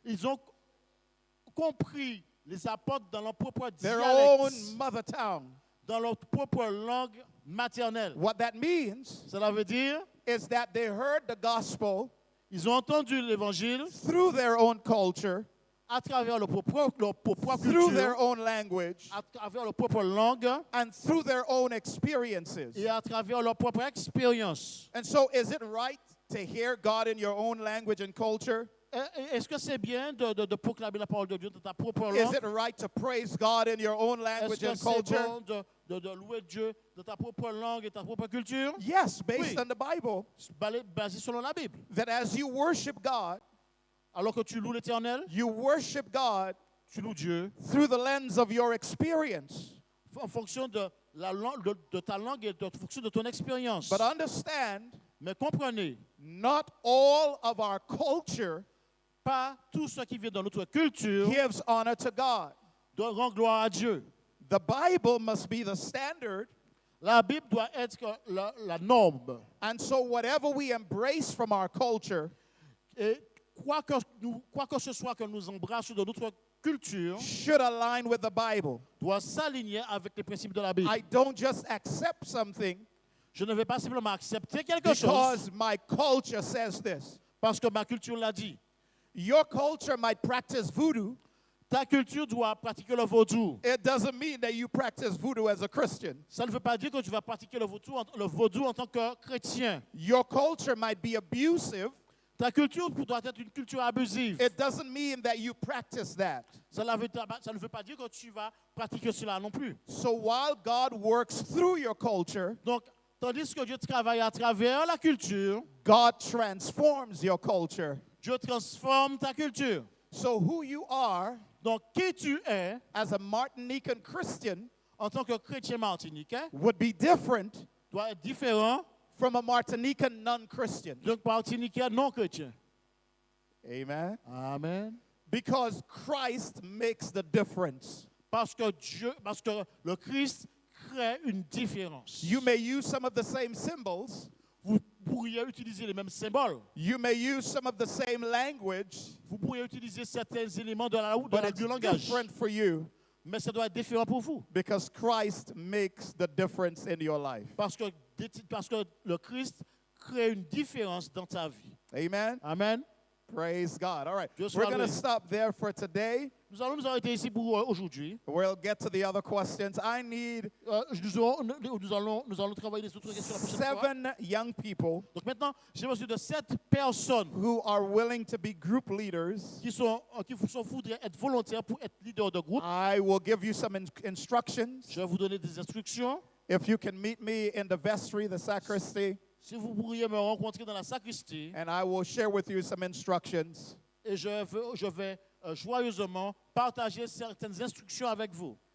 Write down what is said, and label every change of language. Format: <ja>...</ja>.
<fr>ils ont compris les apôtres dans leur propre</fr> <en>their own</en> <fr>dialecte,</fr> <en>mother tongue.</en> <fr>dans leur propre langue maternelle.</fr> <en>What that means</en> <fr>Cela veut dire,</fr> <en>is that they heard the gospel</en> <fr>ils ont entendu l'évangile</fr> <en>through their own culture,</en> <fr>à travers leur propre</fr> <en>through their culture, own language,</en> <fr>à travers leur propre langue</fr> <en>and through their own experiences.</en> <fr>et à travers leur propre expérience.</fr> <en>And so, is it right to hear God in your own language and culture?</en> <fr>Est-ce que c'est bien de proclamer la parole de Dieu dans ta propre</fr> <en>Is</en> <fr>langue?</fr> <en>it right to praise God in your own</en> <fr>Est-ce</fr> <en>language</en> <fr>que</fr> <en>and</en> <fr>c'est</fr> <en>culture?</en> <fr>bon de louer Dieu dans ta propre langue et ta propre culture?</fr> <en>Yes, based</en> <fr>Oui.</fr> <en>on the Bible.</en> <fr>Basé selon la Bible.</fr> <en>That as you worship God,</en> <fr>Alors que tu loues l'Éternel,</fr> <en>you worship God</en> <fr>tu loues Dieu</fr> <en>through the lens of your experience.</en> <fr>en fonction de ta langue et en fonction de ton expérience.</fr> <en>But understand,</en> <fr>Mais comprenez,</fr> <en>not all of our culture</en> <fr>pas tout ce qui vient dans notre culture</fr> <en>gives honor to God.</en> <fr>doit rendre gloire à Dieu.</fr> <en>The Bible must be the standard.</en> <fr>La Bible doit être la norme.</fr> <en>And so, whatever we embrace from our culture</en> <fr>Et quoi que ce soit que nous embrassons de notre culture,</fr> <en>should align with the Bible.</en> <fr>doit s'aligner avec les principes de la Bible.</fr> <en>I don't just accept something</en> <fr>Je ne vais pas simplement accepter quelque chose</fr> <en>because my culture says this.</en> <fr>parce que ma culture l'a dit.</fr> <en>Your culture might practice voodoo.</en> <fr>Ta culture doit pratiquer le vaudou.</fr> <en>It doesn't mean that you practice voodoo as a Christian.</en> <fr>Ça ne veut pas dire que tu vas pratiquer le vaudou en tant que chrétien.</fr> <en>Your culture might be abusive.</en> <fr>Ta culture doit être une culture abusive.</fr> <en>It doesn't mean that you practice that.</en> <fr>Ça ne veut pas dire que tu vas pratiquer cela non plus.</fr> <en>So while God works through your culture,</en> <fr>Donc, tandis que Dieu travaille à travers la culture,</fr> <en>God transforms your culture.</en> <fr>Dieu transforme ta culture.</fr> <en>So who you are</en> <fr>Donc, qui tu es</fr> <en>as a Martinican Christian</en> <fr>en tant que chrétien martiniquais</fr> <en>would be different</en> <fr>doit être différent</fr> <en>from a Martinican non-Christian.</en> <fr>d'un martiniquais non chrétien.</fr> <en>Amen.</en> <fr>Amen.</fr> <en>Because Christ makes the difference.</en> <fr>Parce que le Christ crée une différence.</fr> <en>You may use some of the same symbols.</en> <fr>Vous pourriez utiliser les mêmes symboles.</fr> <en>You may use some of the same language,</en> <fr>Vous pourriez utiliser certains éléments</fr> <en>but it's</en> <fr>du langage.</fr> <en>different for you</en> <fr>Mais ça doit être différent pour vous.</fr> <en>because Christ makes the difference in your life.</en> <fr>Parce que le Christ crée une différence dans ta vie.</fr> <en>Amen.</en> <fr>Amen.</fr> <en>Praise God. All right.</en> <fr>Dieu</fr> <en>We're</en> <fr>soit</fr> <en>going to</en> <fr>loué.</fr> <en>stop there for today.</en> <fr>Nous allons nous arrêter ici pour aujourd'hui.</fr> <en>We'll get to the other questions. I need</en> <fr>Nous allons travailler les autres questions la prochaine fois.</fr> <en>7 young people</en> <fr>Donc maintenant, j'ai besoin de 7 personnes</fr> <en>who are willing to be group leaders.</en> <fr>qui voudraient être volontaires pour être leaders de groupe.</fr> <en>I will give you some instructions.</en> <fr>Je vais vous donner des instructions.</fr> <en>If you can meet me in the vestry, the sacristy,</en> <fr>Si vous pourriez me rencontrer dans la sacristie,</fr> <en>and I will share with you some instructions.</en> <fr>et je vais joyeusement partager certaines instructions avec vous.</fr>